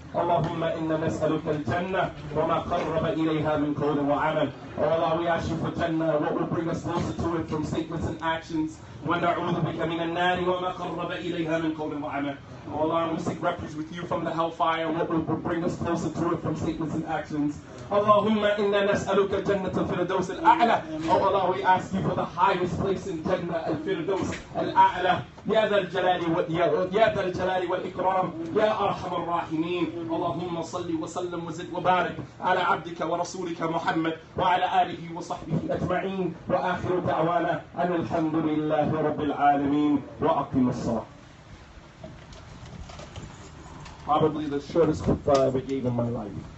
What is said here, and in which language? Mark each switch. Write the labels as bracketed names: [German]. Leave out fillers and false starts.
[Arabic] اللهم إنا نسألك الجنة وما قرب إليها من قول وعمل. [English] Oh Allah, we ask you for Jannah, what will bring us closer to it from statements and actions. [Arabic] ونعوذ بك من النار وما قرب إليها من قول وعمل. [English] Oh Allah, we seek refuge with you from the hellfire, what will bring us closer to it from statements and actions. [Arabic] اللهم إنا نسألك جنة الفردوس الأعلى. [English] Oh Allah, we ask you for the highest place in Jannah, [Arabic] الفردوس الأعلى. يا ذا الجلال والإكرام يا أرحم الراحمين. اللهم صل وسلم وزد وبارك على عبدك ورسولك محمد وعلى آله وصحبه أجمعين. وآخر دعوانا أن الحمد لله رب العالمين وأقم الصلاة. [English] Probably the shortest khutbah I ever gave in my life.